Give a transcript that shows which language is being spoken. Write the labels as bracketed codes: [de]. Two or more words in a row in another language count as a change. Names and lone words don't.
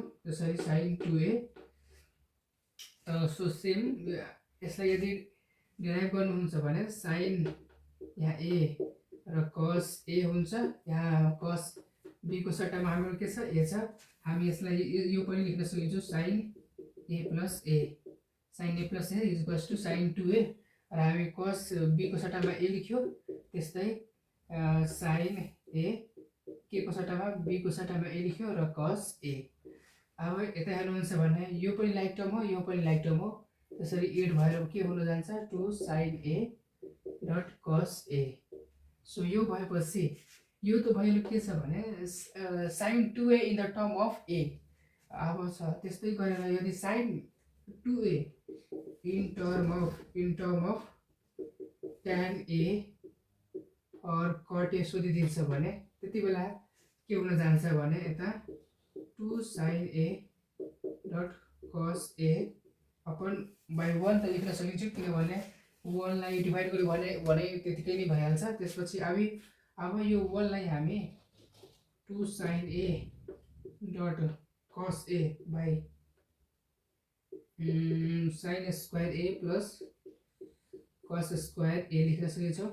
[ne] त्यसरी sin 2A। [en] so same [ne] यसलाई यदि डेराइभ गर्नुहुन्छ भने sin यहाँ A र cos A हुन्छ, यहाँ cos B को सट्टामा हाम्रो के छ, A छ। हामी यसलाई यो पनि लेख्न सक्छौँ [en] sin A plus A is equals to sin 2A, [ne] र हामी cos B को सट्टामा A लेख्यो। त्यस्तै sin A के को सट्टामा B को सट्टामा A लेख्यो र cos A। अब यता हेर्नुहुन्छ भने यो पनि [en] like term [ne] हो, यो पनि [en] like term [ne] हो, त्यसरी 8 भएर के हुन जान्छ 2 sin A डट cos A। सो यो भएपछि यो त भयो के छ भने sin 2A [en] in the term of A. [ne] अब छ त्यस्तै गरेर यदि sin 2A [en] in term of tan A [ne] और cot A सोधिदिन्छ भने त्यति बेला के हुन जान्छ भने यता 2 sin A डट cos A [en] upon by [ne] 1 त लेख्न सकिन्छ, किनभने 1 लाई डिभाइड गर्यो भने त्यतिकै नै भइहाल्छ। त्यसपछि अब यो 1 लाई हामी 2 sin A डट cos A [en] by sin square A plus cos square A [ne] लेख्न सक्छौँ।